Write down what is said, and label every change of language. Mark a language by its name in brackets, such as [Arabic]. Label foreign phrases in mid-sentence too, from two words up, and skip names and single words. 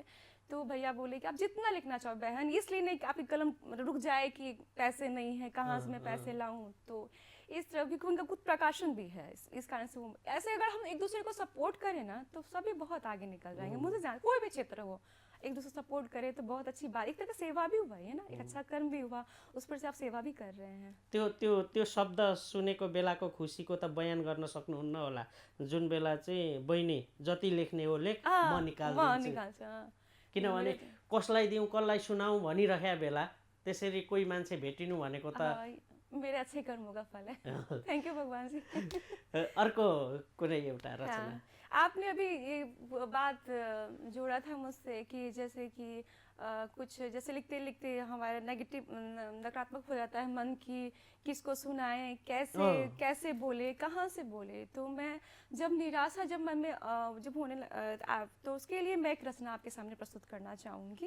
[Hindi] तो भैया बोले कि आप जितना लिखना चाहो बहन, इसलिए नहीं कि आपकी कलम रुक जाए कि पैसे नहीं है, कहाँ से मैं पैसे लाऊं। तो इस तरह क्योंकि उनका कुछ प्रकाशन भी है, इस कारण से वो ऐसे अगर हम एक दूसरे को सपोर्ट करें ना तो सभी बहुत आगे निकल जाएंगे। मुझे जान कोई भी क्षेत्र हो, एक दूसरे सपोर्ट करे तो बहुत अच्छी बात, एक तरह का सेवा भी हुआ है ना, एक अच्छा कर्म भी हुआ, उस पर से आप सेवा भी कर रहे हैं। [Nepali] त्यो शब्द सुनेको बेलाको खुसीको त बयान गर्न सक्नुहुन्न होला, जुन बेला चाहिँ बहिनी जति लेख्ने हो लेख, म निकाल्छु। किनभने कसलाई दिउँ कसलाई सुनाउँ भनिरहेका बेला त्यसरी कोही मान्छे भेटिनु भनेको त [Hindi] मेरे अच्छे कर्मों का फल है। [English] thank you [Hindi] भगवान जी। [Nepali] अर्को कुनै एउटा रचना? [Hindi] आपने अभी ये बात जोड़ा था मुझसे कि जैसे कि कुछ जैसे लिखते लिखते हमारा नेगेटिव नकारात्मक हो जाता है मन की, किसको सुनाएं, कैसे बोले, कहाँ से बोले। तो मैं जब निराशा जब मन में जब होने तो उसके लिए मैं एक रचना आपके सामने प्रस्तुत करना चाहूँगी।